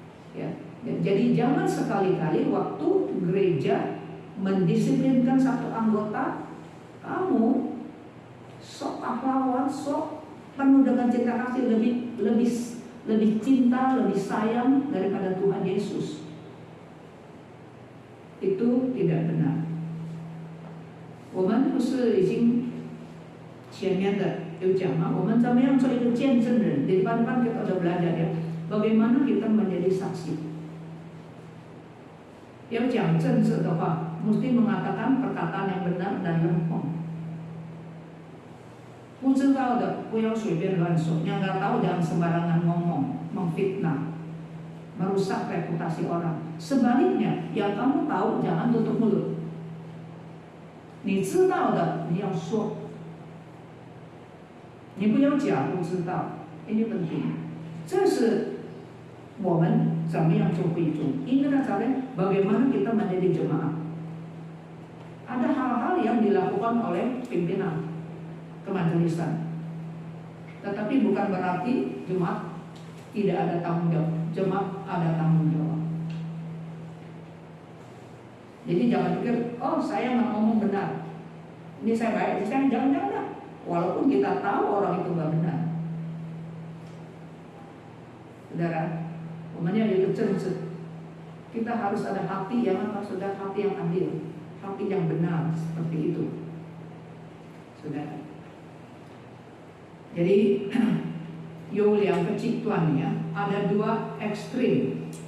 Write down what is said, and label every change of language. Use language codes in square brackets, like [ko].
[id] Ya, jadi jangan sekali-kali waktu gereja mendisiplinkan satu anggota, kamu sok pahlawan, sok penuh dengan cinta kasih, lebih cinta, lebih sayang daripada Tuhan Yesus. Itu tidak benar. [zh] 我们不是已经前面的有讲吗？我们怎么样做一个见证人？ [id] Di depan kita sudah belajar ya. Bagaimana kita menjadi saksi? [zh] 要讲政治的话， [id] mesti mengatakan perkataan yang benar dan lempeng. [zh] 不知道的不要随便乱说， [id] yang nggak tahu jangan sembarangan ngomong, memfitnah, merusak reputasi orang. Sebaliknya, yang kamu tahu jangan tutup mulut. [zh] 你知道的你要说， 你不要假不知道， [id] ini penting. [zh] 这是我们怎么样做会众。 [id] Ini caranya bagaimana kita menjadi jemaat. Ada hal-hal yang dilakukan oleh pimpinan kemajelisan, tetapi bukan berarti jemaat tidak ada tanggung jawab. Jemaat ada tanggung jawab. Jadi jangan pikir, oh saya nggak ngomong benar, ini saya baik, saya jangan. Walaupun kita tahu orang itu nggak benar. [zh] Saudara, 我们要有一个政治， [id] Kita harus ada hati yang apa? Sudah hati yang adil, hati yang benar, seperti itu. Sudah. Jadi [zh] 有两个极端 [id] ya, ada dua ekstrim.